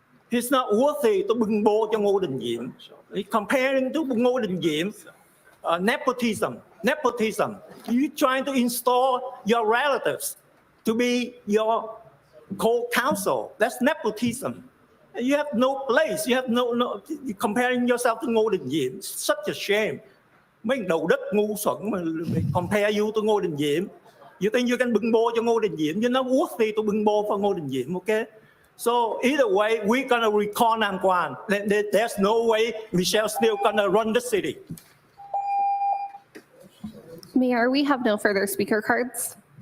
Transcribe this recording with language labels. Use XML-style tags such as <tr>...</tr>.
<en>He's not worthy to</en> <vi>bưng bô cho</vi> <en>Ngô Đình Diệm. He's comparing to Ngô Đình Diệm, nepotism. You're trying to install your relatives to be your co-counsel. That's nepotism. You have no place. You have no you're comparing yourself to Ngô Đình Diệm. It's such a shame.</en> <vi>Mấy đầu đất ngu xuẩn mà</vi> <en>compare you to</en> <vi>Ngô Đình Diệm.</vi> <en>You think you can</en> <vi>bưng bô cho</vi> <en>Ngô Đình Diệm? You're not worthy to</en> <vi>bưng bô</vi> <en>for Ngô Đình Diệm, okay? So either way, we're gonna recall Nam Quan. There's no way Michelle Steele gonna run the city. Mayor, we have no further speaker cards.</en>